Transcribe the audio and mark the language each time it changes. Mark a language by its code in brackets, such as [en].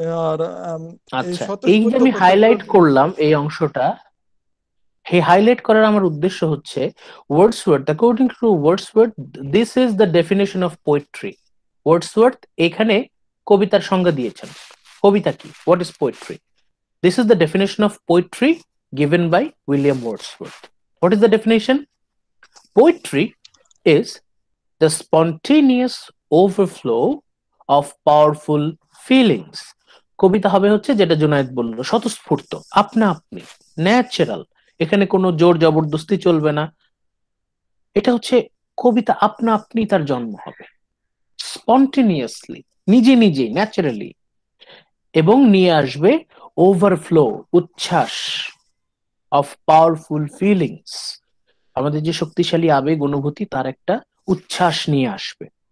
[bn] আর এই আচ্ছা, এই যে স্বতঃস্ফূর্ত আমি কথাগুলো হাইলাইট করলাম এই অংশটা, এই হাইলাইট করার আমার উদ্দেশ্য হচ্ছে Wordsworth, [en] According to Wordsworth, this is the definition of poetry. [bn] Wordsworth এখানে কবিতার সংজ্ঞা দিয়েছেন। কবিতা কি? [en] What is poetry? This is the definition of poetry given by William Wordsworth. What is the definition? Poetry is the spontaneous overflow of powerful feelings. [bn] কবিতা হবে হচ্ছে যেটা জুনায়েদ বলল, স্বতঃস্ফূর্ত, আপনা আপনি, ন্যাচারাল। এখানে কোনো জোর জবরদস্তি চলবে না। এটা হচ্ছে কবিতা আপনা আপনি তার জন্ম হবে, স্পন্টেনিয়াসলি, নিজে নিজেই, ন্যাচারালি, এবং নিয়ে আসবে ওভারফ্লো, উচ্ছ্বাস, [en] of powerful feelings, [bn] আমাদের যে শক্তিশালী আবেগ অনুভূতি তার একটা উচ্ছ্বাস নিয়ে আসবে।